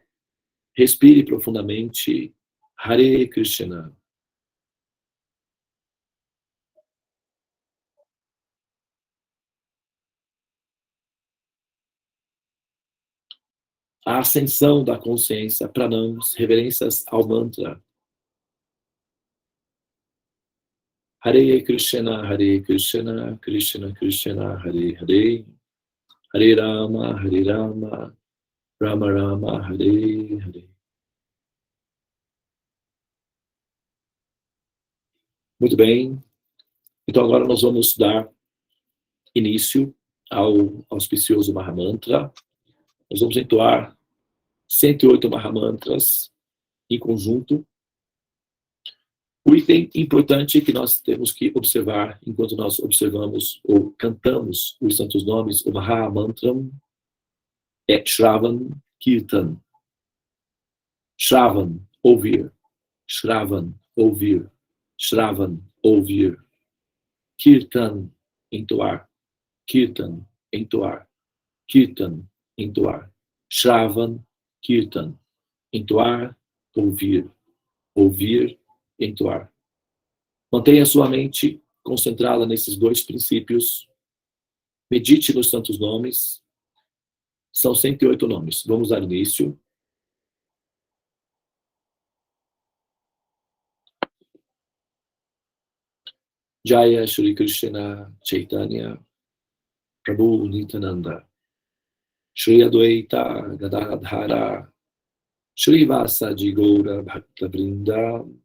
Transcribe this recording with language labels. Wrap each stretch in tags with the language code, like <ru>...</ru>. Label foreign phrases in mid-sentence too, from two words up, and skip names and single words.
<pt>Respire profundamente.</pt> <sa>Hare Krishna.</sa> <pt>A ascensão da consciência, pranams, reverências ao mantra.</pt> <sa>Hare Krishna, Krishna Krishna, Hare Hare, Hare Rama, Rama Rama, Hare Hare.</sa> <pt>Muito bem. Então agora nós vamos dar início ao auspicioso Mahamantra. Nós vamos entoar 108 Mahamantras em conjunto. O item importante que nós temos que observar enquanto nós observamos ou cantamos os santos nomes, o Mahamantram, é</pt> <sa>Shravan Kirtan.</sa> <pt>Shravan, ouvir. Shravan, ouvir. Shravan, ouvir. Kirtan, entoar. Kirtan, entoar. Kirtan, entoar.</pt> <sa>Shravan, Kirtan,</sa> <pt>entoar, ouvir. Ouvir, entoar. Mantenha sua mente concentrada nesses dois princípios. Medite nos santos nomes. São 108 nomes. Vamos dar início.</pt> <sa>Jaya Shri Krishna Chaitanya Prabhu Nityananda Shri Adwaita Gadadhara Shri Vasadi Gaura Bhakta Vrinda</sa>